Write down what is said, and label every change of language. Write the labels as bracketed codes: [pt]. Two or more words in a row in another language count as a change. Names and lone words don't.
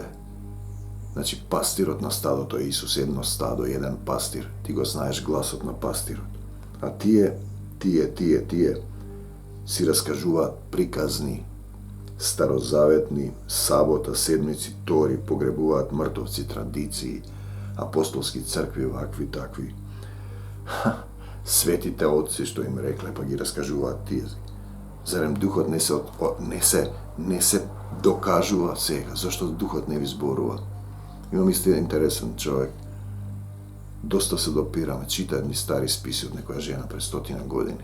[mk] Значи, пастирот на стадото е Исус, едно стадо, еден пастир. Ти го знаеш гласот на пастирот. А тие си раскажуваат приказни, старозаветни, сабота, седмици, тори, погребуваат мртовци, традиции, апостолски цркви, овакви, такви. Светите отци што им рекле, па ги раскажуваат тие. Зарем духот не се докажува сега? Зашто духот не ви зборува? Имам исто интересен човек. Доста се допираме, чита едни стари списи од некоја жена пред 100 години.